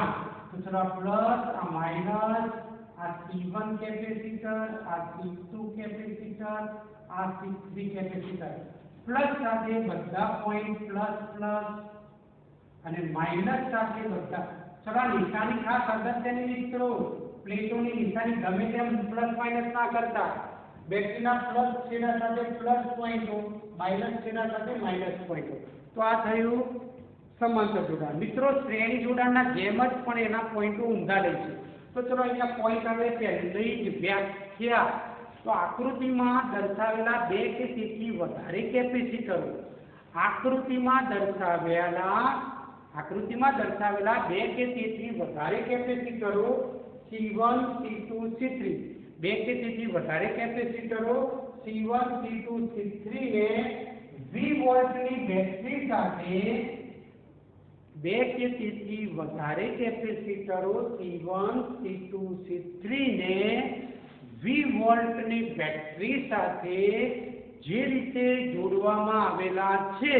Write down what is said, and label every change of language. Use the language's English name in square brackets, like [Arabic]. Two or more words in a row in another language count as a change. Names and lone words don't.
[Gujarati] તો ચલો પ્લસ આ માઈનસ આ C1 કેપેસિટર આ C2 કેપેસિટર આ C3 કેપેસિટર પ્લસ સાથે બધા પોઈન્ટ પ્લસ પ્લસ અને માઈનસ સાથે બધા। ચલો નિશાની ખાસ અગત્યની મિત્રો, પ્લેટોની નિશાની ગમે તેમ પ્લસ માઈનસ ના કરતા। બેટરીના પ્લસ છેડા સાથે પ્લસ પોઈન્ટો, માઈનસ છેડા સાથે માઈનસ પોઈન્ટો। તો આ થયું સમાંતર જોડાણ। મિત્રો શ્રેણી જોડાણના જેમ જ પણ એના પોઈન્ટો ઊંધા લે છે। તો ચલો અહીંયા પોઈન્ટ આવે પહેલી જ વ્યાખ્યા। તો આકૃતિમાં દર્શાવેલા બે કે તેથી વધારે કેપેસિટરો, આકૃતિમાં દર્શાવેલા બે કે તેથી વધારે કેપેસિટરો C1 C2 C3, બે કે તેથી વધારે કેપેસિટરો C1 C2 C3 ને 20 વોલ્ટની બેટરી સાથે બે કે તેથી વધારે કેપેસિટરો C1 C2 C3 ને 20 વોલ્ટની બેટરી સાથે જે રીતે જોડવામાં આવેલા છે